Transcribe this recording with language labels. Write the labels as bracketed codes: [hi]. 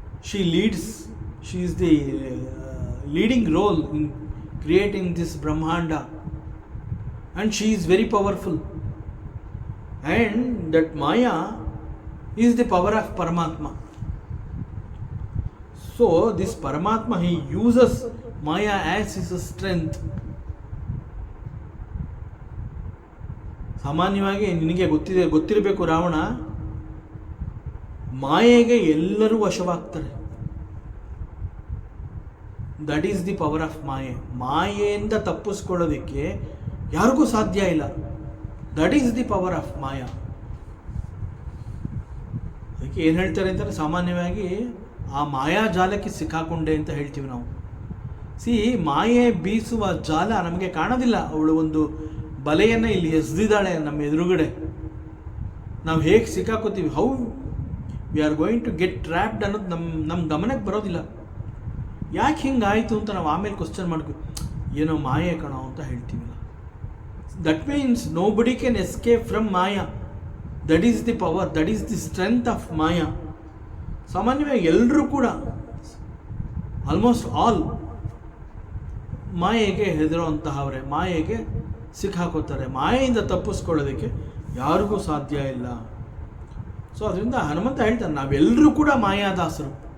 [en] She is the leading role in creating this brahmanda, and she is very powerful, and that Maya is the power of Paramatma. So this Paramatma, he uses Maya as his strength. [kn] ಸಾಮಾನ್ಯವಾಗಿ ನಿನಗೆ ಗೊತ್ತಿರಬೇಕು ರಾವಣ, ಮಾಯೆಗೆ ಎಲ್ಲರೂ ವಶವಾಗ್ತಾರೆ. [en] That is the power of Maya. [kn] ಮಾಯೆಯಿಂದ ತಪ್ಪಿಸ್ಕೊಳ್ಳೋದಕ್ಕೆ ಯಾರಿಗೂ ಸಾಧ್ಯ ಇಲ್ಲ. [en] That is the power of Maya. [kn] ಅದಕ್ಕೆ ಏನು ಹೇಳ್ತಾರೆ ಅಂತಾರೆ, ಸಾಮಾನ್ಯವಾಗಿ ಆ ಮಾಯಾಜಾಲಕ್ಕೆ ಸಿಕ್ಕಾಕೊಂಡೆ ಅಂತ ಹೇಳ್ತೀವಿ ನಾವು. ಮಾಯೆ ಬೀಸುವ ಜಾಲ ನಮಗೆ ಕಾಣೋದಿಲ್ಲ. ಅವಳು ಒಂದು ಬಲೆಯನ್ನು ಇಲ್ಲಿ ಎಸೆದಿದ್ದಾಳೆ ನಮ್ಮ ಎದುರುಗಡೆ. ನಾವು ಹೇಗೆ ಸಿಕ್ಕಾಕೋತೀವಿ, [en] how we are going to get trapped [kn] ಅನ್ನೋದು ನಮ್ಮ ಗಮನಕ್ಕೆ ಬರೋದಿಲ್ಲ. ಯಾಕೆ ಹಿಂಗಾಯಿತು ಅಂತ ನಾವು ಆಮೇಲೆ ಕ್ವಶನ್ ಮಾಡ್ಕೊ, ಏನೋ ಮಾಯೆ ಕಣೋ ಅಂತ ಹೇಳ್ತೀವಿ. [en] That means nobody can escape from Maya. That is the power, that is the strength of Maya. [kn] ಸಾಮಾನ್ಯವಾಗಿ ಎಲ್ಲರೂ ಕೂಡ [en] almost all [kn] ಮಾಯೆಗೆ ಹೆದರುವಂತಹವರೇ, ಮಾಯೆಗೆ ಸಿಕ್ಕಾಕೋತಾರೆ. ಮಾಯೆಯಿಂದ ತಪ್ಪಿಸ್ಕೊಳ್ಳೋದಕ್ಕೆ ಯಾರಿಗೂ ಸಾಧ್ಯ ಇಲ್ಲ. ಸೊ ಅದರಿಂದ ಹನುಮಂತ ಹೇಳ್ತಾನೆ, ನಾವೆಲ್ಲರೂ ಕೂಡ ಮಾಯಾದಾಸರು.